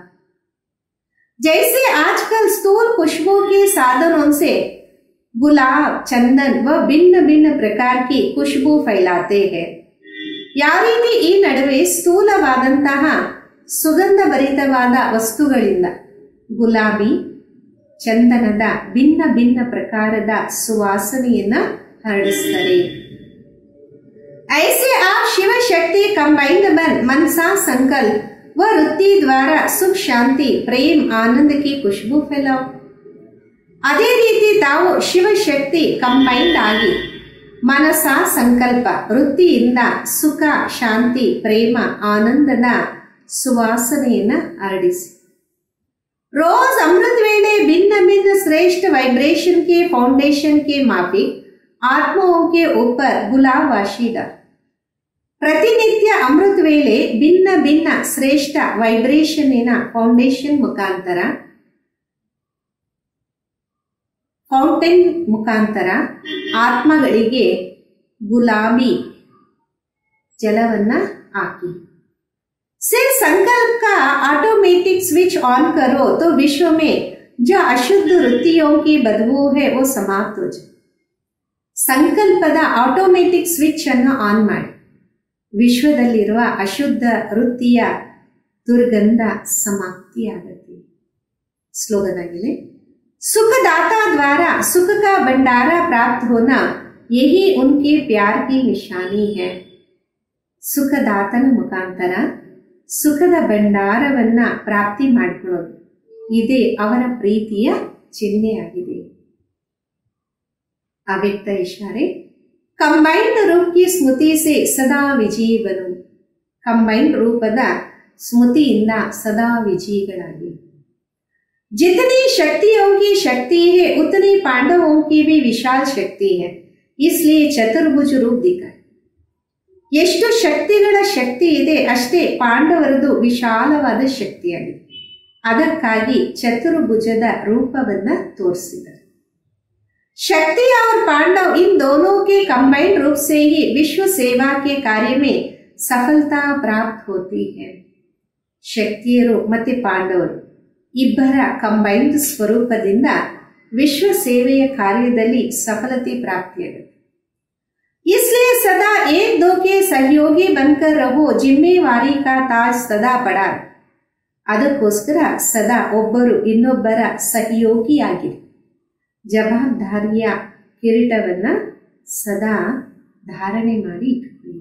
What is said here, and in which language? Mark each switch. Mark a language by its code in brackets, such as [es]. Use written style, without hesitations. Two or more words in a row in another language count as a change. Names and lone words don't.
[hi] जैसे आजकल स्थूल खुशबू के साधनों से गुलाब, चंदन व भिन्न भिन्न प्रकार की खुशबू फैलाते हैं. [kn] ಯಾವ ರೀತಿ ಈ ನಡುವೆ ಸ್ಥೂಲವಾದಂತಹ ಸುಗಂಧ ಭರಿತವಾದ ವಸ್ತುಗಳಿಂದ ಗುಲಾಬಿ, ಚಂದನದ ಭಿನ್ನ ಭಿನ್ನ ಪ್ರಕಾರದ ಸುವಾಸನೆಯನ್ನ ಹರಡಿಸ್ತಾರೆ. [hi] ऐसे आप शिव शक्ति कंबाइंड बन मनसा संकल्प व वृत्ति द्वारा सुख शांति प्रेम आनंद की खुशबू फैलाओ. [kn] ಅದೇ ರೀತಿ ತಾವು ಶಿವಶಕ್ತಿ ಕಂಬೈಂಡ್ ಆಗಿ ಮನಸ ಸಂಕಲ್ಪ ವೃತ್ತಿಯಿಂದ ಸುಖ ಶಾಂತಿ ಪ್ರೇಮ ಆನಂದದ ಸುವಾಸನೆಯನ್ನ ಹರಡಿಸಿ. [hi] रोज अमृत वेले भिन्न भिन्न श्रेष्ठ वाइब्रेशन के फाउंडेशन के माफिक आत्माओं के ऊपर गुलाब वाशी डाल. [kn] ಪ್ರತಿನಿತ್ಯ ಅಮೃತ ವೇಳೆ ಭಿನ್ನ ಭಿನ್ನ ಶ್ರೇಷ್ಠ ವೈಬ್ರೇಷನ್ನಿನ [en] foundation fountain [kn] ಮುಖಾಂತರ ಆತ್ಮಗಳಿಗೆ ಗುಲಾಬಿ ಜಲವನ್ನ ಹಾಕಿ. [hi] सिर्फ संकल्प का [en] automatic switch on [hi] करो तो विश्व में जो अशुद्ध वृत्तियों की बदबू है वो समाप्त हो जाए. [kn] ಸಂಕಲ್ಪದ [en] automatic switch [kn] ಅನ್ನು ಆನ್ ಮಾಡಿ ವಿಶ್ವದಲ್ಲಿರುವ ಅಶುದ್ಧ ವೃತ್ತಿಯ ದುರ್ಗಂಧ ಸಮಾಪ್ತಿಯಾಗುತ್ತೆ. ಸ್ಲೋಗನ್ ಆಗಿದೆ, [hi] सुखदाता द्वारा सुख का भंडारा प्राप्त होना यही उनके प्यार की निशानी है. [kn] ಸುಖದಾತನ ಮುಖಾಂತರ ಸುಖದ ಭಂಡಾರವನ್ನ ಪ್ರಾಪ್ತಿ ಮಾಡಿಕೊಳ್ಳೋದು ಇದೇ ಅವರ ಪ್ರೀತಿಯ ಚಿಹ್ನೆಯಾಗಿದೆ. [hi] अव्यक्त इशारे, कंबाइंड रूप की स्मृति से सदा विजयी बनो. [kn] ಕಂಬೈನ್ಡ್ ರೂಪದ ಸ್ಮೃತಿಯಿಂದ ಸದಾ ವಿಜಯಿಗಳಾಗಿ. [hi] जितनी शक्तियों की शक्ति है उतनी पांडवों की भी विशाल शक्ति है, इसलिए चतुर्भुज रूप दिखाए. [kn] ಎಷ್ಟು ಶಕ್ತಿಗಳ ಶಕ್ತಿ ಇದೆ ಅಷ್ಟೇ ಪಾಂಡವರದು ವಿಶಾಲವಾದ ಶಕ್ತಿಯಾಗಿದೆ. ಅದಕ್ಕಾಗಿ ಚತುರ್ಭುಜದ ರೂಪವನ್ನ ತೋರಿಸಿದರು. [hi] शक्ति और पांडव इन दोनों के कंबाइंड रूप से ही विश्व सेवा के कार्य में सफलता प्राप्त होती है. [kn] ಶಕ್ತಿಯರು ಮತ್ತೆ ಪಾಂಡವರು ಇಬ್ಬರ ಕಂಬೈನ್ಡ್ ಸ್ವರೂಪದಿಂದ ವಿಶ್ವ ಸೇವೆಯ ಕಾರ್ಯದಲ್ಲಿ ಸಫಲತೆ ಪ್ರಾಪ್ತಿಯಾಗುತ್ತೆ. [hi] इसलिए सदा एक दो के सहयोगी बनकर रहो, जिम्मेवारी का ताज सदा पड़ा. [kn] ಅದಕ್ಕೋಸ್ಕರ ಸದಾ ಒಬ್ಬರು ಇನ್ನೊಬ್ಬರ ಸಹಯೋಗಿಯಾಗಿರಿ. ಜವಾಬ್ದಾರಿಯ ಕಿರೀಟವನ್ನ ಸದಾ ಧಾರಣೆ ಮಾಡಿ